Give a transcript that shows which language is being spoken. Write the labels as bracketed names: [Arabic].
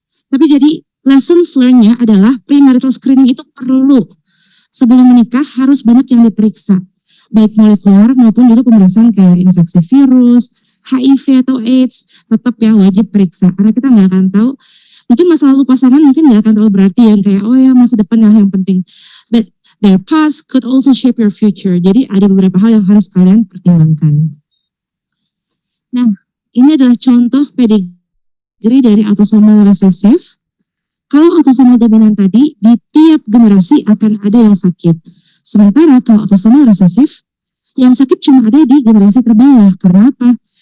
[Indonesian] Tapi jadi lessons learn-nya adalah premarital screening itu perlu. Sebelum menikah harus banyak yang diperiksa, baik molekuler maupun juga pemeriksaan kayak infeksi virus, HIV atau AIDS, tetap ya wajib periksa. Karena kita nggak akan tahu, mungkin masa lalu pasangan mungkin nggak akan terlalu berarti yang kayak, oh ya masa depan yang penting. [English] But their past could also shape your future. [Indonesian] Jadi ada beberapa hal yang harus kalian pertimbangkan. Nah, ini adalah contoh pedigree dari autosomal resesif. Kalau autosomal dominan tadi, di tiap generasi akan ada yang sakit. Sementara kalau autosomal resesif, yang sakit cuma ada di generasi terbawah. Karena apa?